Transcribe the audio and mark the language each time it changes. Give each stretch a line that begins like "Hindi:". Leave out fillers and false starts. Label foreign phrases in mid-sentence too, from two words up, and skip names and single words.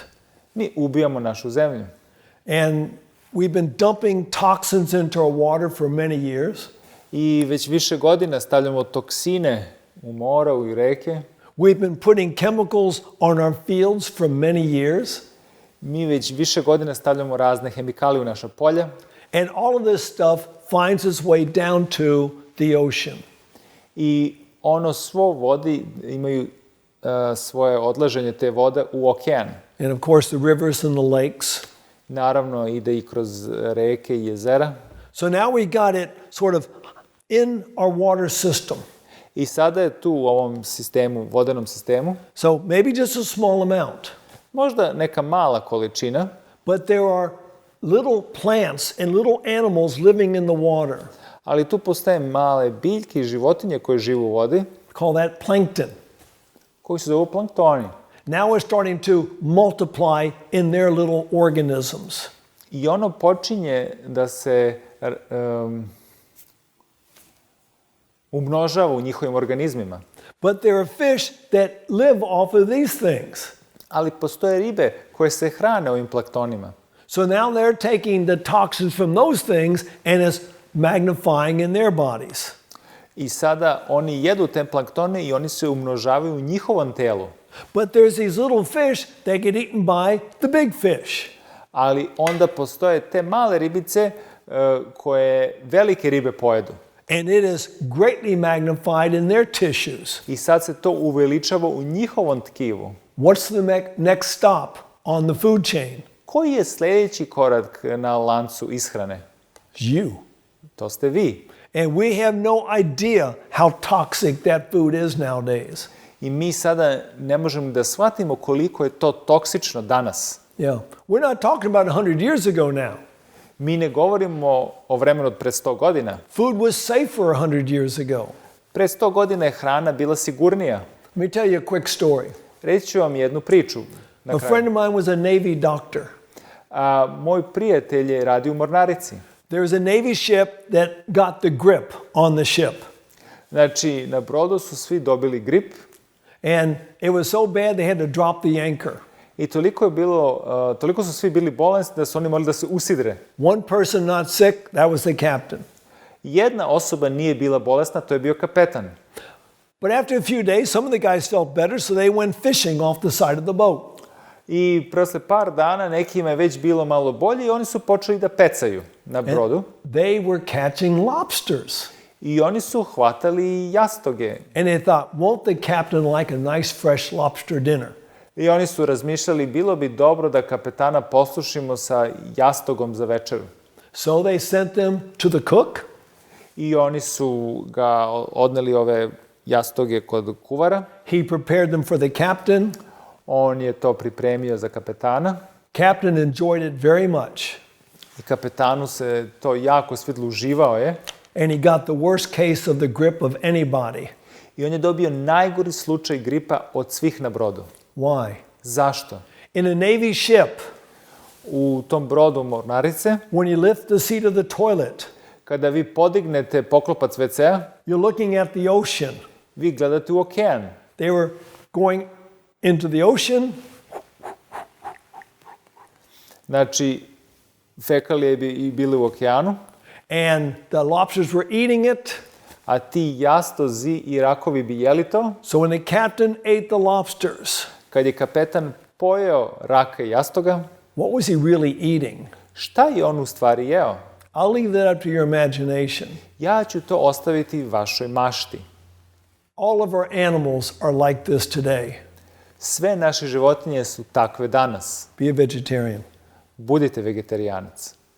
Serbian: Mi ubijamo našu zemlju.
English: And we've been dumping toxins into our water for many years.
Serbian: I već više godina stavljamo toksine u mora, u reke.
English: We've been putting chemicals on our fields for many years.
Serbian: Mi već više godina stavljamo razne hemikalije u naša polja.
English: And all of this stuff finds its way down to the ocean.
Serbian: I ono svo vodi, imaju svoje odlaženje te vode u okean.
English: And of course the rivers and the lakes.
Serbian: Naravno ide i kroz reke i jezera.
English: So now we got it sort of in our water system.
Serbian: I sada je tu u ovom sistemu, vodenom sistemu,
English: So maybe just a small amount.
Serbian: možda neka mala količina,
English: But there are little plants and little animals living in the water.
Serbian: ali tu postoje male biljke i životinje koje žive u vodi,
English: Call that plankton.
Serbian: koji se zovu planktoni.
English: Now we're starting to multiply in their little organisms.
Serbian: I ono počinje da se umnožava u njihovim organizmima.
English: But there are fish that live off of these things.
Serbian: Ali postoje ribe koje se hrane ovim planktonima.
English: So now they're taking the toxins from those things and is magnifying in their bodies.
Serbian: I sada oni jedu te planktone i oni se umnožavaju u njihovom telu.
English: But there's these little fish that get eaten by the big fish.
Serbian: Ali onda postoje te male ribice koje velike ribe pojedu.
English: And it is greatly magnified in their tissues.
Serbian: I sad se to uveličava u njihovom tkivu.
English: What's the next stop on the food chain?
Serbian: Koji je sljedeći korak na lancu ishrane?
English: You.
Serbian: To ste vi.
English: And we have no idea how toxic that food is nowadays.
Serbian: I mi sada ne možemo da shvatimo koliko je to toksično danas.
English: Yeah. We're not talking about 100 years ago now.
Serbian: Mi ne govorimo o vremenu od pre 100 godina.
English: Food was safer 100 years ago.
Serbian: Pre 100 godina je hrana bila sigurnija.
English: Let me tell you a quick story.
Serbian: Reći ću vam jednu priču.
English: A friend of mine was a Navy doctor.
Serbian: Moj prijatelj je radio u mornarici.
English: There was a Navy ship that got the grip on the ship.
Serbian: Znači, na brodu su svi dobili grip.
English: And it was so bad they had to drop the anchor.
Serbian: I toliko su svi bili bolesni da su oni morali da se usidre.
English: One person not sick, that was the captain.
Serbian: Jedna osoba nije bila bolesna, to je bio kapetan.
English: But after a few days, some of the guys felt better, so they went fishing off the side of the boat.
Serbian: I posle par dana nekima je već bilo malo bolje i oni su počeli da pecaju na brodu.
English: And they were catching lobsters.
Serbian: I oni su hvatali jastoge.
English: And they thought, won't the captain like a nice fresh lobster dinner?
Serbian: I oni su razmišljali, bilo bi dobro da kapetana poslušimo sa jastogom za večeru.
English: So they sent them to the cook.
Serbian: I oni su ga odneli ove jastoge kod kuvara.
English: He prepared them for the captain.
Serbian: On je to pripremio za kapetana.
English: Captain enjoyed it very much.
Serbian: I kapetanu se to jako svidlo, uživao je.
English: And he got the worst case of the grip of anybody.
Serbian: I on je dobio najgori slučaj gripa od svih na brodu.
English: Why?
Serbian: Zašto?
English: In a Navy ship,
Serbian: U tom brodu mornarice,
English: when you lift the seat of the toilet,
Serbian: kada vi podignete poklopac WC-a,
English: you're looking at the ocean.
Serbian: vi gledate u okean.
English: They were going into the ocean.
Serbian: Znači, fekalije bi bile u okeanu,
English: And the lobsters were eating it.
Serbian: a ti jastozi i rakovi bi jeli to.
English: So when the captain ate the lobsters,
Serbian: Kad je kapetan pojeo raka i jastoga,
English: what was he really eating?
Serbian: šta je on u stvari jeo?
English: I'll leave that up to your imagination.
Serbian: Ja ću to ostaviti vašoj mašti.
English: All of our animals are like this today.
Serbian: Sve naše životinje su takve danas.
English: Be a vegetarian.
Serbian: Budite vegetarijanac.